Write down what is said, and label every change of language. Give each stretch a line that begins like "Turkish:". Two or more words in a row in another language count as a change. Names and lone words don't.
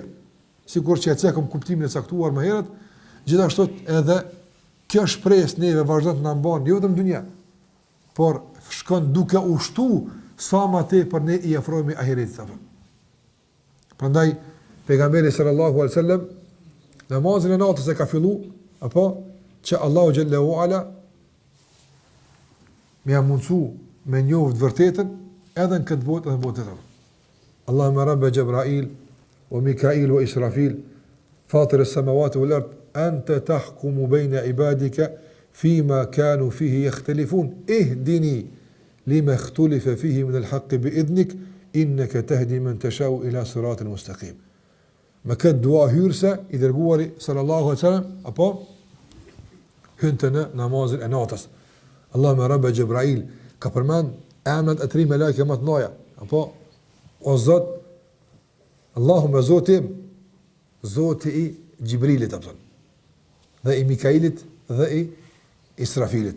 Albanian: Sikur që e cekëm kuptimin e caktuar më herët, gjithashtu edhe kjo shpresë neve vazhdon të na mban jo vetëm në dunjë, por shkon duke ushtu sa më tepër ne I afrohemi ahiretit. Prandaj pejgamberi
Arabic: صلى الله عليه وسلم
Albanian: namazin e natës e ka fillu apo që Allahu
Arabic: جل وعلا
Albanian: më ia mundsu me njohë të vërtetën edhe në këtë botë edhe në botë të tërë.
Arabic: اللهم رب جبرائيل وميكائيل وإسرافيل فاطر السماوات والأرض أنت تحكم بين عبادك فيما كانوا فيه يختلفون اهدني لما اختلف فيه من الحق بإذنك إنك تهدي من تشاء إلى صراط مستقيم.
Albanian: Me këtë dua hyrëse, i dërguari
Arabic: صلى الله عليه وسلم,
Albanian: apo hynte në namazin e natës.
Arabic: اللهم رب جبرائيل,
Albanian: ka përmend emrat e 3 melekëve më të mëdha, apo o Zot, Allahumma Zotim, Zoti i Gjibrilit, apo dhe i Mikailit dhe i Israfilit.